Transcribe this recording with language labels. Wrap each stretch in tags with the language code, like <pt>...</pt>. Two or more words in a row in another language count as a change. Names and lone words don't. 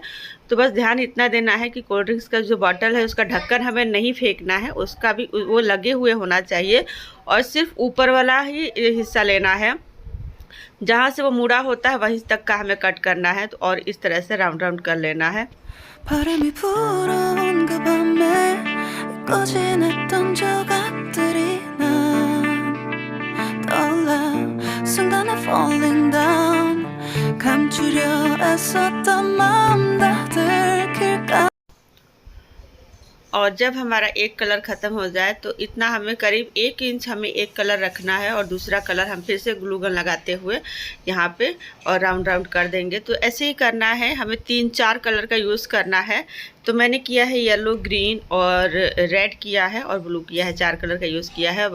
<hi>तो बस ध्यान इतना देना है कि</hi> <en>cold drinks</en> <hi>का जो बोतल है उसका ढक्कन हमें नहीं फेंकना है, उसका भी वो लगे हुए होना चाहिए और सिर्फ ऊपर वाला ही हिस्सा लेना है। जहाँ से वो मुड़ा होता है वहीं तक का हमें कट करना है। तो और इस तरह से</hi> <en>round round</en> <hi>कर लेना है।</hi> <ko>바람이 불어온 그 밤에 꺼진했던 조각들이 난 떠올라 순간에</ko> <en>falling down</en> <ko>감추려 애썼던 마음 다 들킬까।</ko> <hi>और जब हमारा एक कलर ख़त्म हो जाए तो इतना हमें करीब 1 इंच हमें एक कलर रखना है और दूसरा कलर हम फिर से</hi> <en>glue gun</en> <hi>लगाते हुए यहाँ पे और</hi> <en>round round</en> <hi>कर देंगे। तो ऐसे ही करना है, हमें 3-4 कलर का यूज़ करना है। तो मैंने किया है</hi> <en>yellow, green</en> <hi>और रेड किया है और ब्लू किया है, 4 कलर का यूज़ किया है।</hi>